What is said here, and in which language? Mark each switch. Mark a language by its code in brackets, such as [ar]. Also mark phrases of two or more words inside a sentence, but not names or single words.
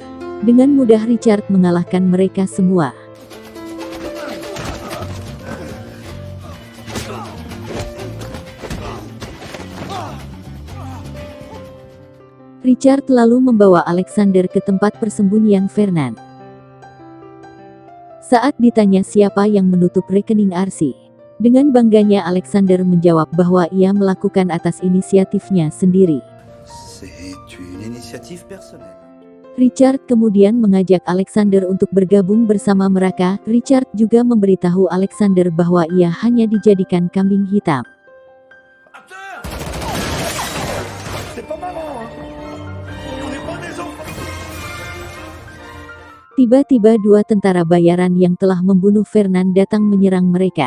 [id] Dengan mudah Richard mengalahkan mereka semua. Richard lalu membawa Alexander ke tempat persembunyian Fernand. Saat ditanya siapa yang menutup rekening Arsi, dengan bangganya Alexander menjawab bahwa ia melakukan atas inisiatifnya sendiri. [fr] C'est une initiative personnelle. [id] Richard kemudian mengajak Alexander untuk bergabung bersama mereka. Richard juga memberitahu Alexander bahwa ia hanya dijadikan kambing hitam. Tiba-tiba dua tentara bayaran yang telah membunuh Fernand datang menyerang mereka.